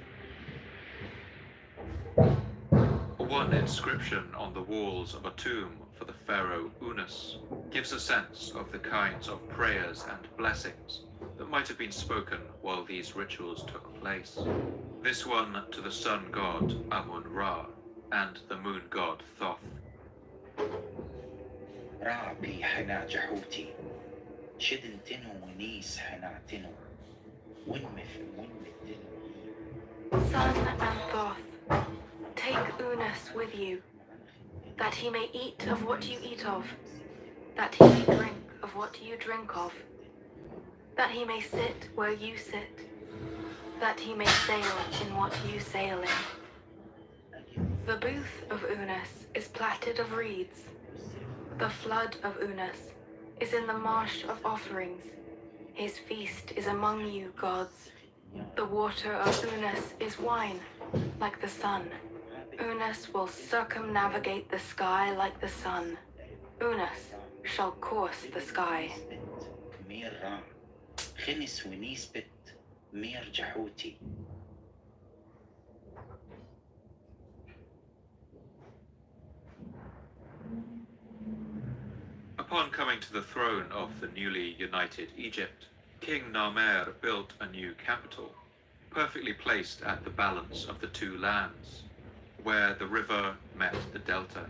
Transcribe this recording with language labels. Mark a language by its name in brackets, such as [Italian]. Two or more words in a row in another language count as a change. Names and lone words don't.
[English] One inscription on the walls of a tomb for the pharaoh Unas gives a sense of the kinds of prayers and blessings that might have been spoken while these rituals took place. This one to the sun god Amun-Ra and the moon god Thoth. [Ancient Egyptian] رعبي حنا جحوتي شدنتنو ونيس حنعتنو ونمف ونمتنو. [English] Sun and Thoth, take Unas with you, that he may eat of what you eat of, that he may drink of what you drink of, that he may sit where you sit, that he may sail in what you sail in. The booth of Unas is plaited of reeds. The flood of Unas is in the marsh of offerings. His feast is among you, gods. The water of Unas is wine, like the sun. Unas will circumnavigate the sky like the sun. Unas shall course the sky. [Ancient Egyptian] مير رام خنس ونيس بت مير جحوتي. [English] Upon coming to the throne of the newly united Egypt, King Narmer built a new capital, perfectly placed at the balance of the two lands, where the river met the delta.